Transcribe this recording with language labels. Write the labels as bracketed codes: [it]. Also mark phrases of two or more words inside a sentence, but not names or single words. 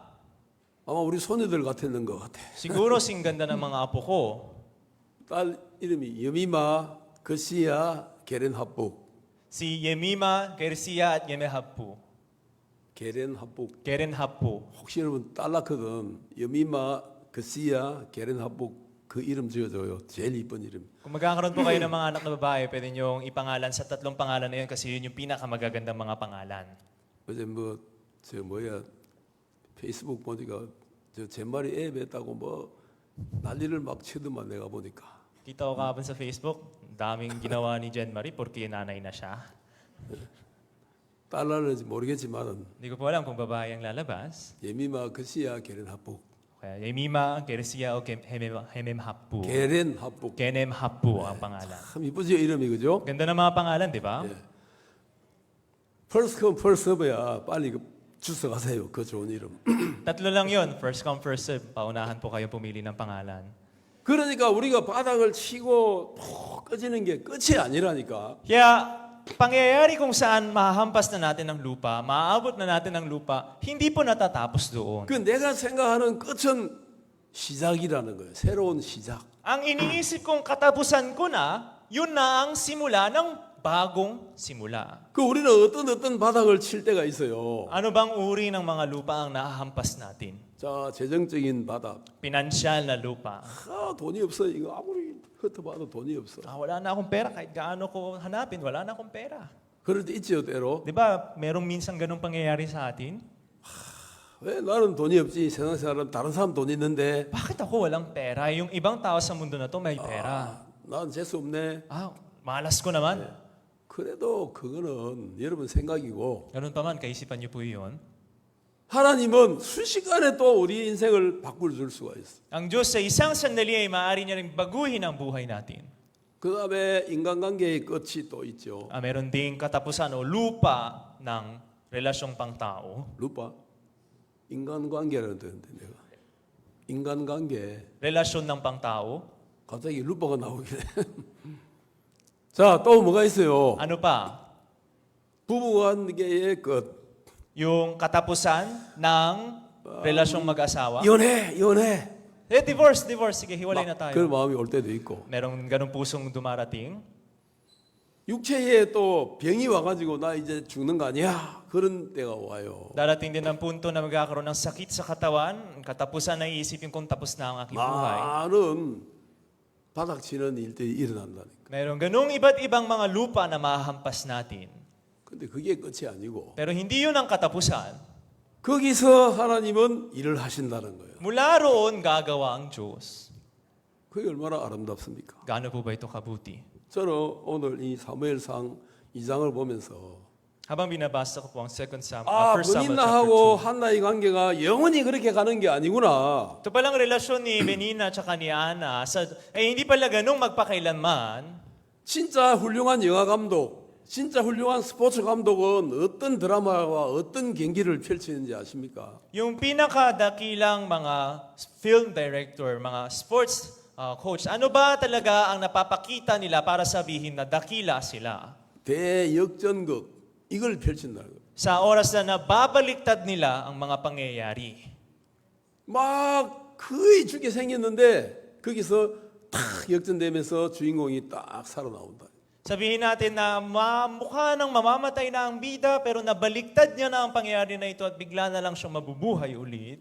[ko] 아마 우리 손녀들 같았는 것 같아. [tl] Siguro sing ganda ng mga apo ko. [ko] 딸 이름이 여미마, 거시야, 게렌합북. [tl] Si Yemima, Gersia at Yemehabpu. [ko] 게렌합북. [tl] Gerenhabpu. [ko] 혹시 여러분 딸 낳거든 여미마, 거시야, 게렌합북 그 이름 지어줘요. 제일 이쁜 이름. [tl] Kung magkakaroon po kayo ng mga anak na babae, pwede niyong ipangalan sa 3 pangalan na yun kasi yun yung pinakamagagandang mga pangalan. [ko] 어제 페이스북 보니까 제 말이 애 뱉다고 난리를 막 치더만 내가 보니까. [tl] Kita ko kahapon sa Facebook, daming ginawa ni Jen Marie porque nanay na siya. [ko] 딸 낳는지 모르겠지만은 [tl] Hindi ko po alam kung babae ang lalabas. [ko] 예미마, 거시야, 게렌합북. [tl] Kaya Yemima, Gersia o Hememhabpu. [ko] 게렌합북. [tl] Genemhabpu ang pangalan. [ko] 참 이쁘죠 이름이 그죠? [tl] Ganda ng mga pangalan, di ba? [ko] 예. [en] first come first serve [ko] 빨리 주워 가세요. 그 좋은 이름. [tl] 3 lang yun. [en] First come, first serve. [tl] Paunahan po kayo pumili ng pangalan. [ko] 그러니까 우리가 바닥을 치고 푹 꺼지는 게 끝이 아니라니까. [tl] Kaya, pangyayari kung saan mahahampas na natin ang lupa, maaabot na natin ang lupa, hindi po natatapos doon. [ko] 그 내가 생각하는 끝은 시작이라는 거예요. 새로운 시작. [tl] Ang iniisip kong katapusan ko na, yun na ang simula ng bagong simula. [ko] 그 우리는 어떤 바닥을 칠 때가 있어요. [tl] Ano bang uri ng mga lupa ang nahahampas natin? [ko] 자, 재정적인 바닥. [tl] Pinansyal na lupa. [ko] 돈이 없어. 이거 아무리 흩어봐도 돈이 없어. [tl] Wala na akong pera, kahit gaano ko hanapin, wala na akong pera. [ko] 그럴 때 있지요, 때로. [tl] Di ba, merong minsan ganung pangyayari sa atin? [ko] 왜 나는 돈이 없지? 세상 사람 다른 사람 돈 있는데. [tl] Bakit ako walang pera? Yung ibang tao sa mundo na to may pera. [ko] 난 재수 없네. [tl] Malas ko naman. [ko] 그래도 그거는 여러분 생각이고 [tl] Ganun pa man, kaisipan niyo po yun. [ko] 하나님은 순식간에 또 우리 인생을 바꿀 줄 수가 있어. [tl] Ang Diyos sa isang sandali ay maaari niya ring baguhin ang buhay natin. [ko] 그 다음에 인간관계의 끝이 또 있죠. [tl] Meron ding katapusan o lupa ng relasyong pangtao. [ko] 루파 인간관계라는 뜻인데 내가 인간관계 [tl] Relasyon ng pangtao. [ko] 갑자기 루파가 나오길래 자, 또 뭐가 있어요? [tl] Ano pa? [ko] 부부관계의 끝. [tl] Yung katapusan ng relasyong mag-asawa. [ko] 연애. [tl] Divorce. Sige, hiwalay na tayo. [ko] 그런 마음이 올 때도 있고. [tl] Merong ganung pusong dumarating. [ko] 육체에 또 병이 와가지고 나 이제 죽는 거 아니야? 그런 때가 와요. [tl] Darating din ang punto na magkakaroon ng sakit sa katawan. Katapusan na iisipin kung tapos na ang aking buhay. [ko] 많은 바닥치는 일들이 일어난다니까. [tl] Merong ganung iba't ibang mga lupa na mahahampas natin. [ko] 근데 그게 끝이 아니고 [tl] Pero hindi yun ang katapusan. [ko] 거기서 하나님은 일을 하신다는 거예요. [tl] Mula roon gagawa ang Diyos. [ko] 그게 얼마나 아름답습니까? [tl] Gaano po ba ito kabuti? [ko] 저는 오늘 이 사무엘상 2장을 보면서 [tl] Habang binabasa ko po ang [ko] 아, [en] First Samuel [ko] 브니나하고 [en] chapter [ko] 한나의 관계가 영원히 그렇게 가는 게 아니구나. [tl] 2. Ito palang relasyon ni Benina at ni Ana, hindi pala ganung magpakailanman. [ko] 진짜 훌륭한 영화 감독, 진짜 훌륭한 스포츠 감독은 어떤 드라마와 어떤 경기를 펼치는지 아십니까? [tl] Yung pinakadakilang mga [en] film director, [tl] mga [en] sports coach, [tl] ano ba talaga ang napapakita nila para sabihin na dakila sila? [ko] 대역전극 이걸 펼친다는 거예요. [tl] Sa oras na nababaliktad nila ang mga pangyayari. [ko] 막 거의 죽게 생겼는데 거기서 탁 역전되면서 주인공이 딱 살아나온다. [tl] Sabihin natin na mukha nang mamamatay na ang bida pero nabaliktad niya na ang pangyayari na ito at bigla na lang siyang mabubuhay ulit.